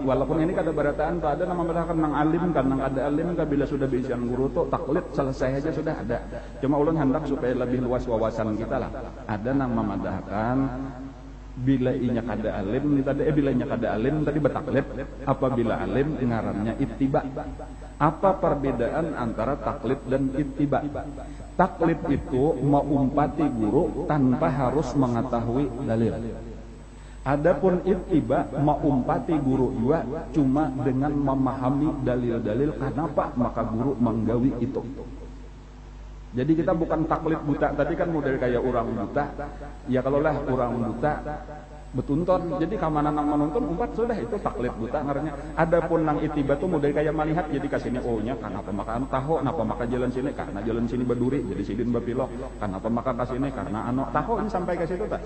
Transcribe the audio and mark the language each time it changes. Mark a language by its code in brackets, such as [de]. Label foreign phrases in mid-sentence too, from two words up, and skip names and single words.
[bjn] Walaupun ini kada berataan tuh, ada nang memadahkan nang alim kan nang ada alim kan, bila sudah bisian guru tuh taklid selesai aja sudah ada. Cuma ulun hendak supaya lebih luas wawasan kita lah. Ada nang memadahkan bila inya kada alim tadi bila inya kada alim tadi betaklid, apabila alim ngarannya ittiba. [id] Apa perbedaan antara taklid dan ittiba? Taklid itu mengumpati guru tanpa harus mengetahui dalil. Adapun ittiba mengumpati guru juga cuma dengan memahami dalil-dalil kenapa maka guru menggawi itu. Jadi kita bukan taklid buta. Tadi kan model kayak orang buta. [bjn] Ya kalau lah orang buta betunton, jadi kamana nang menonton umpat sudah itu taklid buta ngarannya. Adapun nang ittiba tuh model kayak melihat, jadi kasihnya ohnya kenapa maka tahu, kenapa maka jalan sini karena jalan sini berduri, jadi sidin bapilok, kenapa maka kasihnya karena tahu ini sampai ke situ tak.